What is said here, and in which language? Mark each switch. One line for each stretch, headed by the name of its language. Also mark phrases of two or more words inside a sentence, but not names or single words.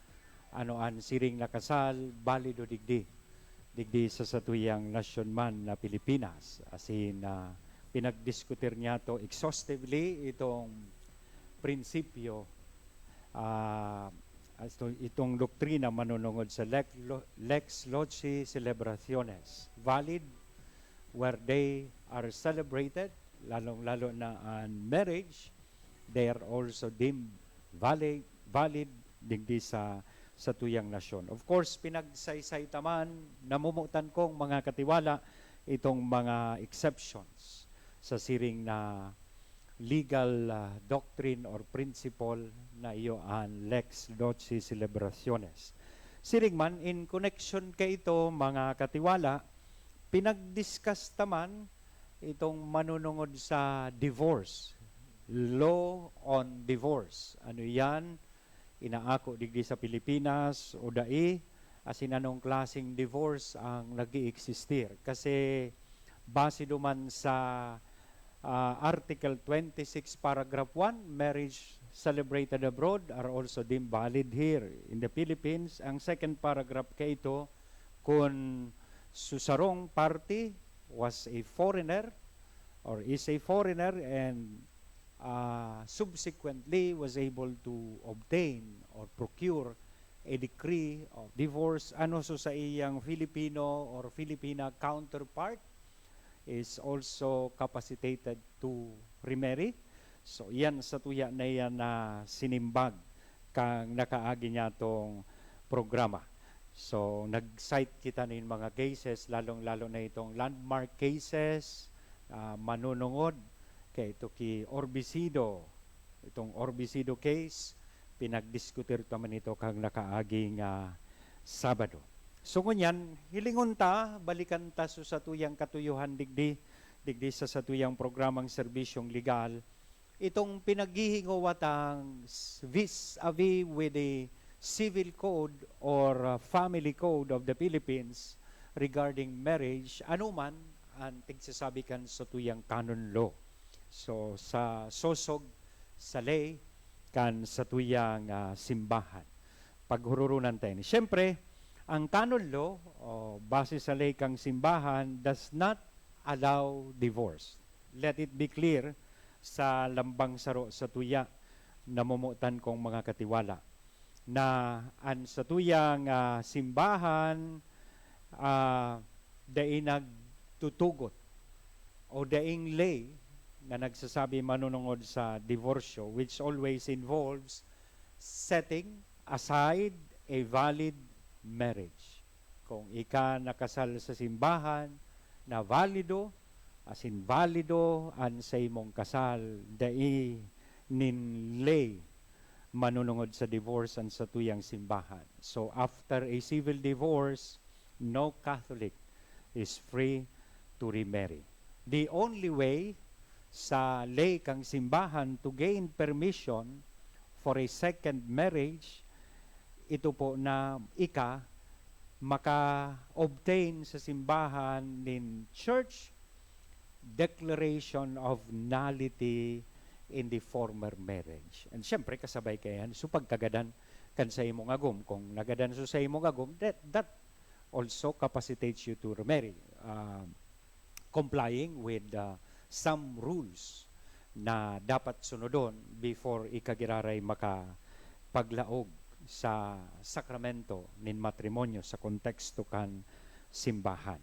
Bikol: Ano an siring na kasal, balido digdi sa tuyang nasyon man na Pilipinas. Asin pinagdiskutir niya to exhaustively itong prinsipyo, itong doktrina manunungod sa
Latin: Lex Loci Celebraciones.
English: Valid where they are celebrated,
Bikol: lalong-lalo na an marriage,
English: they are also deemed valid
Bikol: digdi sa tuyang nasyon. Of course, pinagsaysay taman, namumutan kong mga katiwala itong mga exceptions sa siring na
English: legal doctrine or principle
Bikol: na iyo ang
Latin: Lex Loci Celebraciones.
Bikol: Siring man,
English: in connection
Bikol: kay ito, mga katiwala, pinagdiscuss taman itong manunungod sa divorce,
English: law on divorce.
Bikol: Ano yan? Inaako digdi sa Pilipinas o dai asin anong klaseng divorce ang nag-i-existir. Kasi base duman sa
English: Article 26 Paragraph 1, marriage celebrated abroad are also deemed valid here in the Philippines. Ang second paragraph
Bikol: kay ito, kung susarong
English: party was a foreigner or is a foreigner and subsequently was able to obtain or procure a decree of divorce,
Bikol: ano so sa iyang
English: Filipino or Filipina counterpart is also capacitated to remarry.
Bikol: So yan sa tuya na yan na sinimbag kang nakaagi niya tong programa. So nag-cite kita nin mga cases, lalong-lalo na itong
English: landmark cases,
Bikol: manunungod kay ito ki Orbisido. Itong Orbisido case, pinagdiskutir taman ito kang nakaaging Sabado. So ngunyan, hilingon ta, balikan ta sa tuyang katuyuhan digdi sa tuyang programang serbisyong legal, itong pinaghihingawatang
English: vis-a-vis with the civil code or family code of the Philippines
Bikol: regarding marriage, anuman ang tigsasabi kan sa tuyang
English: canon law.
Bikol: So sa sosog sa lay kan sa tuyang simbahan paghururunan tayo. Siyempre, ang
English: canon law
Bikol: base sa lay kang simbahan
English: does not allow divorce. Let it be clear
Bikol: sa lambang saro sa tuya namumutan kong mga katiwala na an sa tuyang simbahan daing nagtutugot o daing lay na nagsasabi manunungod sa divorsyo,
English: which always involves setting aside a valid marriage.
Bikol: Kung ika nakasal sa simbahan na valido, as in valido an sa imong kasal, dai nin lay manunungod sa divorce an sa tuyang simbahan.
English: So after a civil divorce, no Catholic is free to remarry. The only way
Bikol: sa lay kang simbahan
English: to gain permission for a second marriage,
Bikol: ito po na ika maka-obtain sa simbahan nin
English: church declaration of nullity in the former marriage.
Bikol: And syempre kasabay kayan so pagkagadan kan sa imong agom, kung nagadan so sa imong agom,
English: that also capacitates you to remarry, complying with some rules
Bikol: na dapat sunodon before ikagiraray makapaglaog sa sakramento nin matrimonyo sa konteksto kan simbahan.